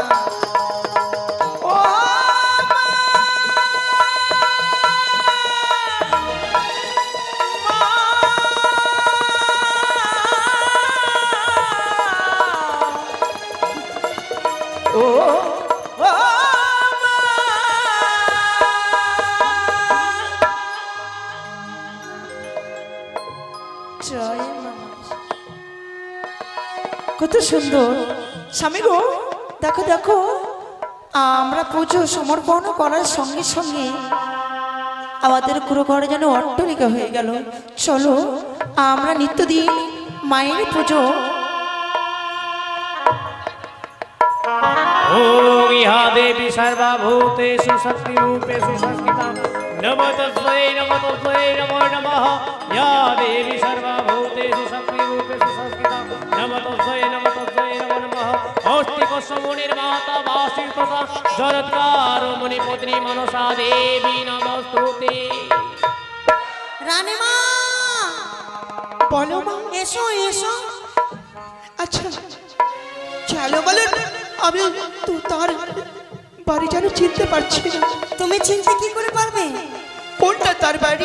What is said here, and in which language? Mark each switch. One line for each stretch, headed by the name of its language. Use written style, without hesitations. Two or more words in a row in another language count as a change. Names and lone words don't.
Bangla: ও ও কত সুন্দর স্বামী গো, দেখো দেখো আমরা পুজো সমর্পণ করার সঙ্গে সঙ্গে আমাদের পুরো ঘরে যেন অট্টলিকা হয়ে গেল। চলো আমরা নিত্যদিন মায়ের পুজো।
Sanskrit: ओम या देवी सर्वभूतेषु शक्तिरूपेषु संस्थिता नमो तस्मै नमो नमः। या देवी सर्वभूतेषु शक्तिरूपेषु संस्थिता नमो तस्मै नमो नमः। औष्टिकस्यमुनिर्माता वासिष्ठता जरत्कारो मुनिपुत्री मनसा देवी नमस्तुते।
Bangla: রানী মা বলো মা। এসো এসো। আচ্ছা চলো বলো, আমি তো তার বাড়ি যেন চিনতে পারছি না। তুমি চিনতে কি করে পারবে? কোনটা তার বাড়ি?